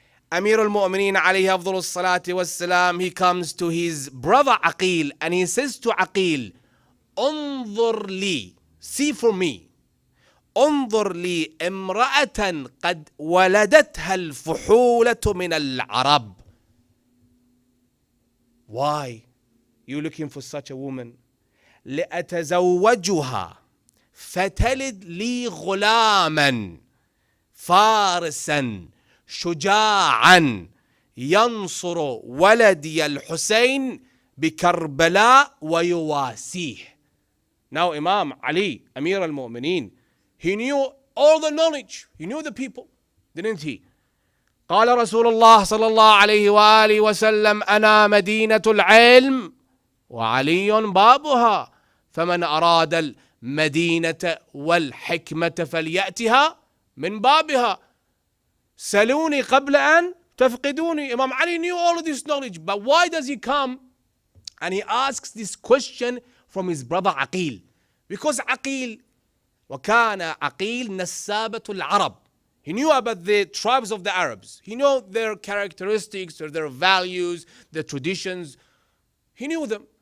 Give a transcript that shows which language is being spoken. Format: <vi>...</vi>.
<en>Amir al-Mu'mineen alayhi afdalus salati was salam, he comes to his brother Aqil and he says to Aqil,</en> <ar>انظر لي,</ar> <en>see for me,</en> <ar>انظر لي امرأة قد ولدتها الفحولة من العرب.</ar> <en>Why you looking for such a woman?</en> <ar>لأتزوجها فتلد لي غلاما فارسا شجاعا ينصر ولدي الحسين بكربلاء ويواسيه.</ar> <en>Now Imam Ali, Amir al-Mu'mineen, he knew all the knowledge. He knew the people, didn't he?</en> <ar>قال رسول الله صلى الله عليه وآله وسلم أنا مدينة العلم وعلي بابها فمن أراد المدينة والحكمة فليأتها من بابها سلوني قبل أن تفقدوني.</ar> <en>Imam Ali knew all of this knowledge, but why does he come and he asks this question from his brother Aqil? Because Aqil,</en> <ar>وكان عقيل نسابة العرب,</ar> <en>He knew about the tribes of the Arabs. He knew their characteristics or their values, their traditions. He knew them.</en>